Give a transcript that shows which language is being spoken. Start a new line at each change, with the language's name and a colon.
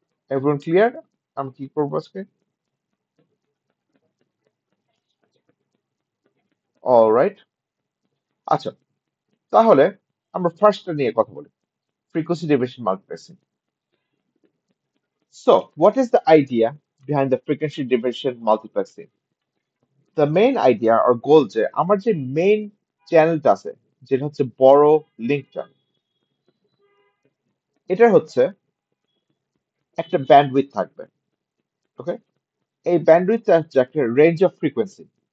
Bangla: Everyone clear আমি কি করবো আজকে? অলরাইট, আচ্ছা, তাহলে আমরা ফার্স্টটা নিয়ে কথা বলি, frequency division multiplexing.
English: So, what is the idea behind the frequency division multiplexing? The main idea or goal
Bangla: যে আমার যে মেইন চ্যানেলটা আছে, যেটা হচ্ছে বড় লিঙ্কটা, এটা হচ্ছে একটা ব্যান্ডউইথ থাকবে। ওকে, এই ব্যান্ডউইথটা হচ্ছে একটা রেঞ্জ অফ ফ্রিকোয়েন্সি।